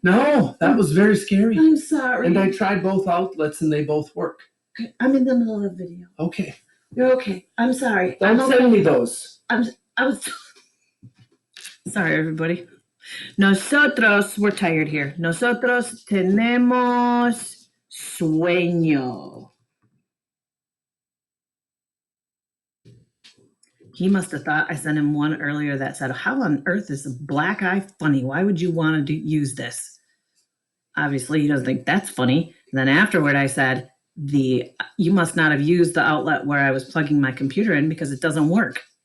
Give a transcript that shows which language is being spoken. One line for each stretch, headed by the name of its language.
English: No, that was very scary. I'm sorry. And I tried both outlets and they both work. Okay, I'm in the middle of a video. Okay. You're okay. I'm sorry. Don't send me those. I was sorry, everybody. Nosotros, we're tired here.
Spanish: Nosotros tenemos sueño.
English: He must have thought I sent him one earlier that said, how on earth is a black eye funny? Why would you want to use this? Obviously, he doesn't think that's funny. And then afterward, I said, you must not have used the outlet where I was plugging my computer in because it doesn't work.